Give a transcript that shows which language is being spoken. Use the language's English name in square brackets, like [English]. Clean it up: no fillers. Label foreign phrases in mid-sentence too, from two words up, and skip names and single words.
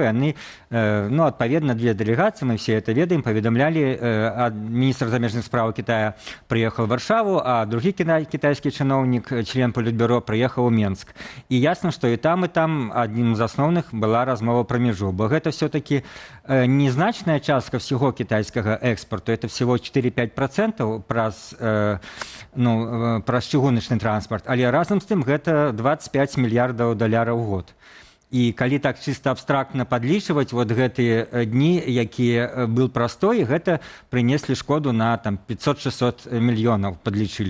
[Belarusian] Яны, адпаведна, две дэлегацыі, мы [Russian] все это [Belarusian] ведаем, паведамлялі, міністр замежных справ Китая прыехаў у Варшаву, а другі кітайскі чыноўнік, член Палітбюро, прыехаў у Менск. І ясна, што і там адним з асноўных была размова пра мяжу, бо гэта все-таки незначная частка всего китайскага экспорту, [Russian] это всего [Belarusian] 4-5% праз чыгуначны транспорт, але разам з тым гэта 25 мільярдаў даляраў у год. І калі так чыста абстрактна падлічваць гэтыя дні, якія был прастой, гэта прынеслі шкоду на 500-600 мільёнаў, падлічылі.